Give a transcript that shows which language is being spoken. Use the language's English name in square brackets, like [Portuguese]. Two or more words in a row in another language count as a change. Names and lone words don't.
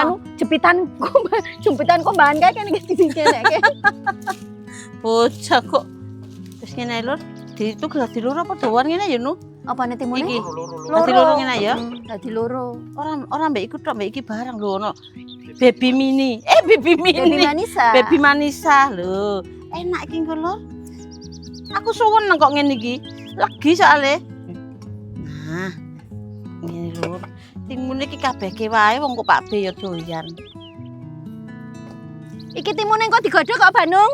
[Javanese] Nganu jempitan kombahan kae kene iki kene. Bocah kok. Terus ngene lho. Itu dadi loro apa dawan ngene ya nu? Apa nih timune? Iki. Dadi loro ngene ya. Dadi loro. Orang mbek iku tok mbek iki barang lho ono. [English] Baby mini. Baby mini. Baby Manisa. [Javanese] Baby Manisa lho. Enak iki engko lho. Aku suwen kok ngene iki. Legi soalnya. Nah. Ngene lho. Timune iki kabehke wae wong kok Pak B ya doyan. Iki timune kok digodhog kok Bandung?